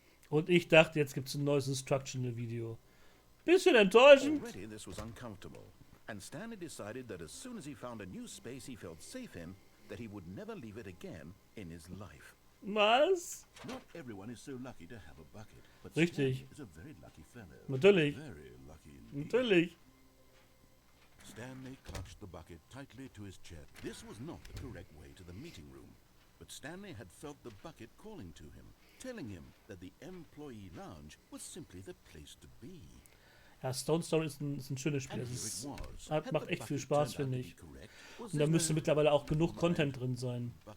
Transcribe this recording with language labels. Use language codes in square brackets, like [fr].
[de] Und ich dachte, jetzt gibt es ein neues Instructional-Video. Bisschen enttäuschend. [en] Already this was uncomfortable, and Stanley decided that as soon as he found a new space he felt safe in, that he would never leave it again in his life. [de] Was? [en] Not everyone is so lucky to have a bucket, but [de] Richtig. [en] Stanley is a very lucky fellow. [de] Natürlich. [en] Very lucky indeed. [de] Natürlich. [en] Stanley clutched the bucket tightly to his chest. This was not the correct way to the meeting room, but Stanley had felt the bucket calling to him, telling him that the employee lounge was simply the place to be. [de] Ja, Stone Story ist ein schönes Spiel. Macht echt viel Spaß, finde ich. Und da müsste mittlerweile auch genug Content drin sein.